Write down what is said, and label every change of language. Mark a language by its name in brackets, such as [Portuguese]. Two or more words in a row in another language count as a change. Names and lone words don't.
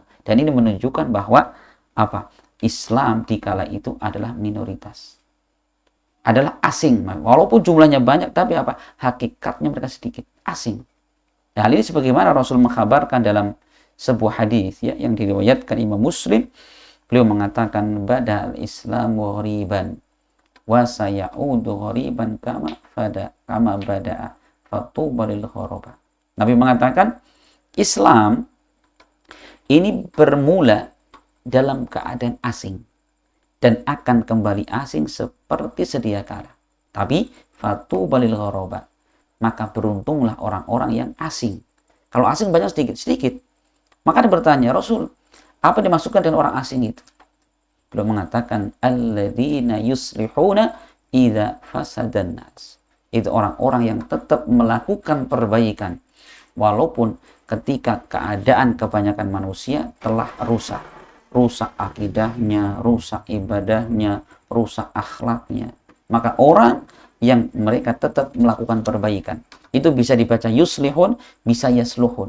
[Indonesian] Dan ini menunjukkan bahwa Islam di kala itu adalah minoritas, adalah asing. Walaupun jumlahnya banyak, tapi hakikatnya mereka sedikit, asing. Hal ini sebagaimana Rasul mengkhabarkan dalam sebuah hadis ya, yang diriwayatkan Imam Muslim. Beliau mengatakan, [Arabic] بدأ الإسلام غريبا وسيعود غريبا كما بدأ فطوبى للغرباء. [Indonesian] Nabi mengatakan, Islam ini bermula dalam keadaan asing dan akan kembali asing seperti sedia kala. Tapi [Arabic] فطوبى للغرباء, [Indonesian] maka beruntunglah orang-orang yang asing. Kalau asing banyak sedikit. Maka dia bertanya, Rasul, apa dimasukkan dengan orang asing itu? Beliau mengatakan, [Arabic] الذين يصلحون إذا فسد الناس. [Indonesian] Itu orang-orang yang tetap melakukan perbaikan walaupun ketika keadaan kebanyakan manusia telah rusak. Rusak akidahnya, rusak ibadahnya, rusak akhlaknya. Maka orang yang mereka tetap melakukan perbaikan, itu bisa dibaca yuslihun, bisa yasluhun.